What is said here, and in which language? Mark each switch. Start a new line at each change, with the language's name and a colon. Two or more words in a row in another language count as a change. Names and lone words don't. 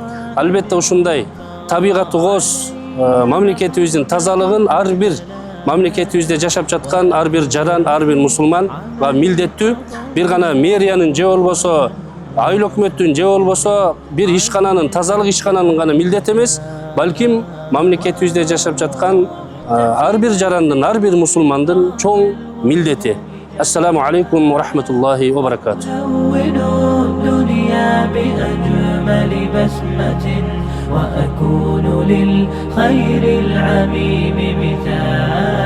Kyrgyz: Албетте ушундай табигаты кооз мамлекетибиздин тазалыгын ар бир мамлекетибизде жашап жаткан ар бир жаран, ар бир мусулманга милдеттүү. Бир гана мэриянын же болбосо айыл өкмөттүн же болбосо бир ишкананын, тазалык ишкананын гана милдет эмес, балким мамлекетибизде жашап жаткан ар бир жарандын, ар бир мусулмандын чоң милдети.
Arabic: السلام عليكم ورحمة الله وبركاته. وأكون للخير العميم مثال